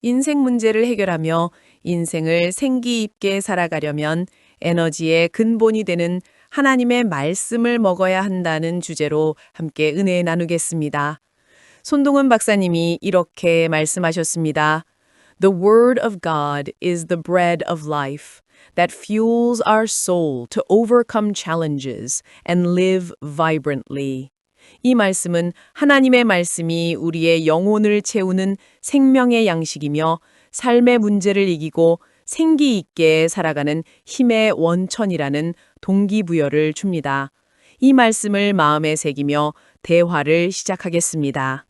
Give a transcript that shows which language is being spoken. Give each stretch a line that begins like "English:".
Korean: 인생 문제를 해결하며 인생을 생기 있게 살아가려면 에너지의 근본이 되는 하나님의 말씀을 먹어야 한다는 주제로 함께 은혜 나누겠습니다. 손동은 박사님이 이렇게 말씀하셨습니다.
English: The word of God is the bread of life that fuels our soul to overcome challenges and live vibrantly.
Korean: 이 말씀은 하나님의 말씀이 우리의 영혼을 채우는 생명의 양식이며 삶의 문제를 이기고 생기 있게 살아가는 힘의 원천이라는 동기부여를 줍니다. 이 말씀을 마음에 새기며 대화를 시작하겠습니다.